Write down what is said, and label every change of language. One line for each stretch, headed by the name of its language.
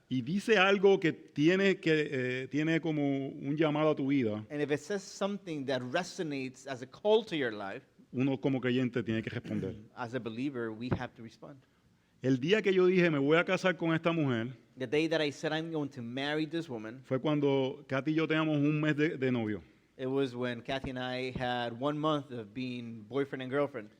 Spanish: y dice algo que tiene como un llamado a tu vida,
English: and if it says something that resonates as a call to your life,
Spanish: uno como creyente tiene que responder.
English: as a believer, we have to respond.
Spanish: El día que yo dije, me voy a casar con esta mujer,
English: The day that I said I'm going to marry this woman,
Spanish: fue cuando Katy y yo teníamos un mes de novio.
English: it was when Kathy and I had 1 month of being boyfriend and girlfriend.